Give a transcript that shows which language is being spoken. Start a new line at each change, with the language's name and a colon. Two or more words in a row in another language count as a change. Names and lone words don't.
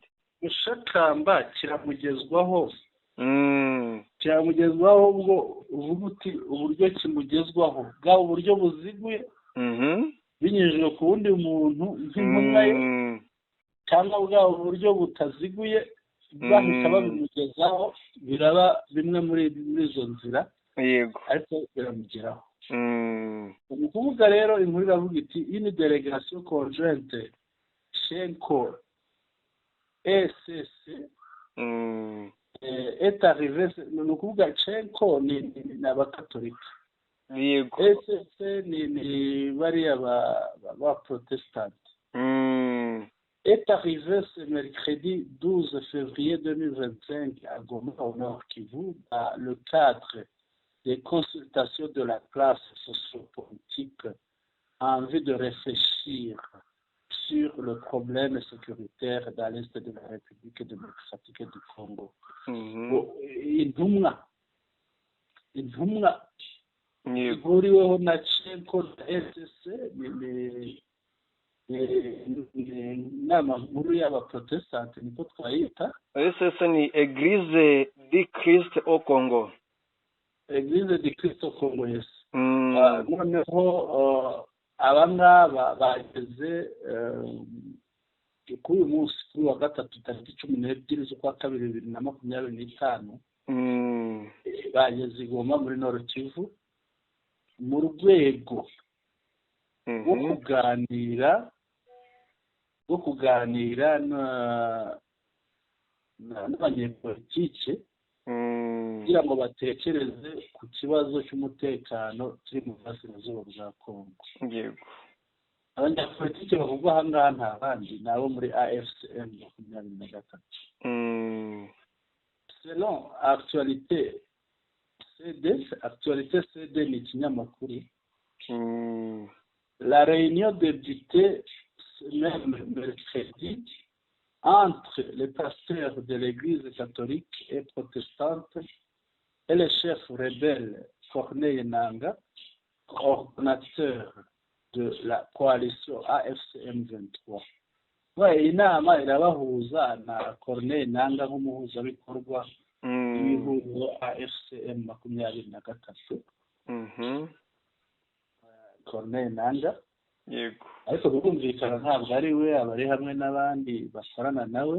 Kinyarwanda: Mushakamba kiramugezwaho, ubwo uvuga uti uburyo kimugezwaho bwaba uburyo buziguye binyujijwe ku wundi muntu nk'intumwa ye, cyangwa bwaba uburyo butaziguye bahita babimugezaho, biraba bimwe muri izo nzira. Yego, ariko biramugeraho. Ni ukuvuga rero inkuru iravuga iti
French: une délégation conjointe Shenko ECC est arrivée.
Kinyarwanda: Ni ukuvuga Shenko ni abakatolika, yego,
French: ECC
Kinyarwanda: ni bariya ba protestant,
French: est arrivé ce mercredi 12 février 2025 à Goma au Nord Kivu dans le cadre des consultations de la classe sociopolitique en vue de réfléchir sur le problème sécuritaire dans l'est de la République démocratique du Congo.
Kinyarwanda: Intumwa ihuriweho na Chenko na SSC inama nkuru y'abaprotestante niko twayita. SSC ni Église du Christ au Congo. Église du Christ au Congo, yes. Noneho abangaba bageze kuri uyu munsi kuri wa gatatu tariki 12 z'ukwa kabiri 2025 bageze i Goma muri Nord Kivu mu rwego rwo kuganira n'abanyepolitike kugira ngo batekereze ku kibazo cy'umutekano kiri mu burasirazuba bwa Kongo. Yego. abanyapolitiki bavugwa aha ngaha nta bandi ni abo muri AFCM 23. Selon actualité CD ni ikinyamakuru.
French: La réunion débutée même mercredi entre les pasteurs de l'église catholique et protestante et le chef rebelle Corneille Nangaa, coordonnateur de la coalition AFCM 23.
Kinyarwanda: Iyi nama irabahuza na Corneille Nangaa nk'umuhuzabikorwa w'ihuriro AFCM 23. Corneille Nangaa, yego, ariko birumvikana ntabwo ari we, abari hamwe n'abandi bakorana nawe.